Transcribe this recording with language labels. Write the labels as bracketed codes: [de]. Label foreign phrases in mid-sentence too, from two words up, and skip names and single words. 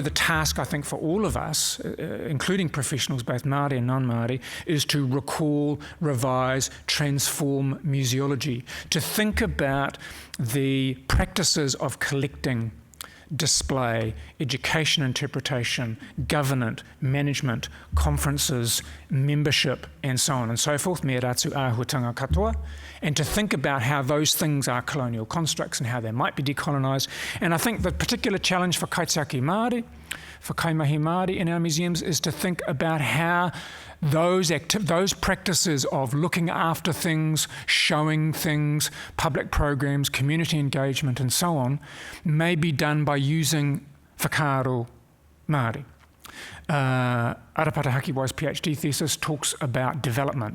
[en] the task, I think, for all of us, including professionals, both Māori and non-Māori, is to recall, revise, transform museology, to think about the practices of collecting, display, education interpretation, governance, management, conferences, membership, and so on and so forth, [mi] me ratu āhuatanga katoa, [en] and to think about how those things are colonial constructs and how they might be decolonised. And I think the particular challenge for [mi] kaitiaki Māori, [en] for [mi] kaimahi Māori [en] in our museums, is to think about how those practices of looking after things, showing things, public programs, community engagement and so on, may be done by using [mi] whakaaro Māori. [en] Arapata Hakiwai's PhD thesis talks about development.